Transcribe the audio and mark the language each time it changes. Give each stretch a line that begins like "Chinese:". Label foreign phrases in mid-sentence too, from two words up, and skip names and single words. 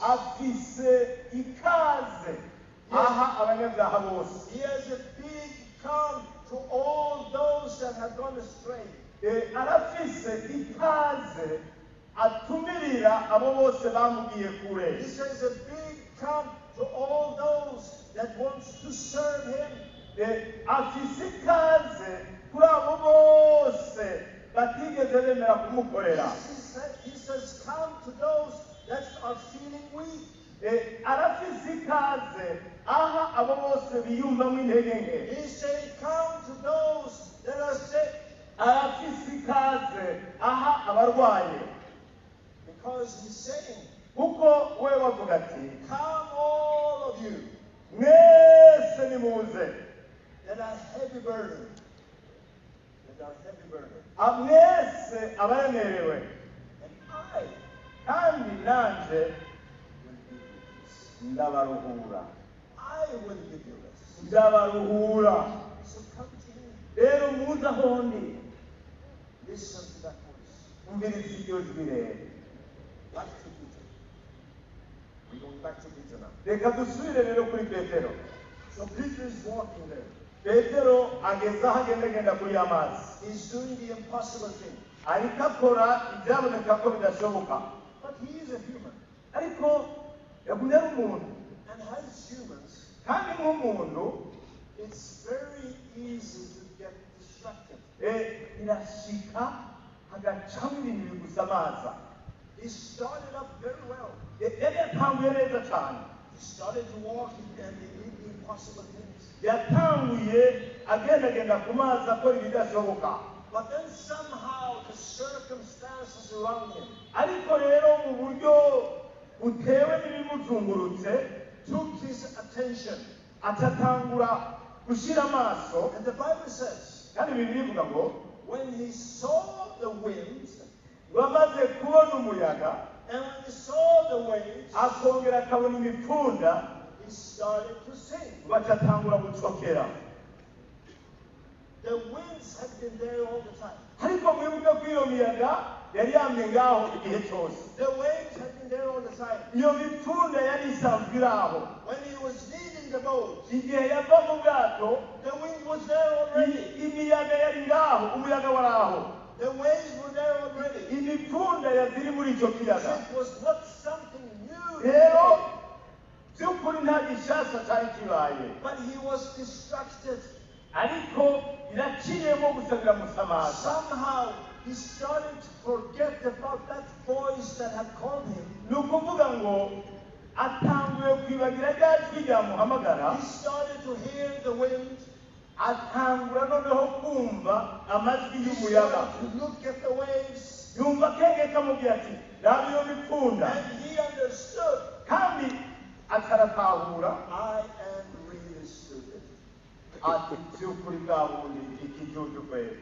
Rundi: afise ikaze aha abanyabyaha bose.
English: He has a big come to all those that have gone astray.
Rundi: Arafise ikaze atumirira abo bose bamugiye kure.
English: He says a big come to all those that wants to serve him.
Rundi: afise ikaze kuri abo bose batigeze bemera kumukorera.
English: He says, come to those that are feeling weak.
Rundi: Arafise ikaze aha abo bose biyumvamo intege nke.
English: He said, come to those that are sick.
Rundi: Arafise ikaze aha abarwaye.
English: Because he's saying,
Rundi: kuko we wavuga ati
English: come all of you
Rundi: mwese nimuze
English: that are heavy burden. That are heavy burden.
Rundi: mwese abaremerewe.
English: And I
Rundi: kandi nanje
English: will give you peace.
Rundi: ndabaruhura.
English: I will give you rest.
Rundi: ndabaruhura.
English: So come to me.
Rundi: rero muze aho ndi.
English: Listen to that voice.
Rundi: umviriza iryo jwi rero.
English: Back to Peter. We're going back to Peter now.
Rundi: reka dusubire rero kuri petero.
English: So Peter is walking there.
Rundi: petero ageze aho agendagenda kuri ya mazi.
English: He's doing the impossible thing.
Rundi: ariko akora ibyaboneka ko bidashoboka.
English: But he is a human.
Rundi: ariko yagumye ari umuntu.
English: And as humans,
Rundi: kandi nk'umuntu
English: it's very easy to get distracted.
Rundi: birashika hagacamo ibintu bigusamaza.
English: He started up very well.
Rundi: yari yatanguye neza cyane.
English: He started to walk and he did the impossible things.
Rundi: yatanguye agendagenda ku mazi akora ibidashoboka.
English: But then somehow the circumstances around him
Rundi: ariko rero mu buryo butewe n'ibimuzungurutse
English: took his attention.
Rundi: atatangura gushyira amaso.
English: And the Bible says,
Rundi: kandi bibiri bivuga ngo
English: when he saw the winds,
Rundi: bamaze kubona umuyaga
English: and when he saw the waves,
Rundi: akongera akabona imipfunda
English: he started to sink.
Rundi: batatangura gucokera.
English: The winds had been there all the time.
Rundi: ariko mwibuke ko iyo miyaga yari yamye ngaho igihe cyose.
English: The waves had been there all the time.
Rundi: iyo mipfunda yari isanzwe iri aho.
English: When he was leading the boat,
Rundi: igihe yava mu bwato
English: the wind was there already.
Rundi: imiyaga yari ngaho, umuyaga wari aho.
English: The waves were there already.
Rundi: imipfunda yaziri muri icyo kiyaga.
English: It was not something new.
Rundi: rero by'ukuri nta gishasha cyari kibaye.
English: But he was distracted.
Rundi: ariko iraciyemo gusa biramusamaza.
English: Somehow he started to forget about that voice that had called him.
Rundi: ni ukuvuga ngo atanguye kwibagira rya jwi ryamuhamagara.
English: He started to hear the wind.
Rundi: atangura noneho kumva amajwi
English: He
Rundi: y'umuyaga.
English: started to look at the waves.
Rundi: yumva akenge kamubwira ati raba iyo mipfunda.
English: And he understood,
Rundi: kandi ataratahura
English: I am really stupid.
Rundi: ati by'ukuri bwa bundi ikijuju kweli.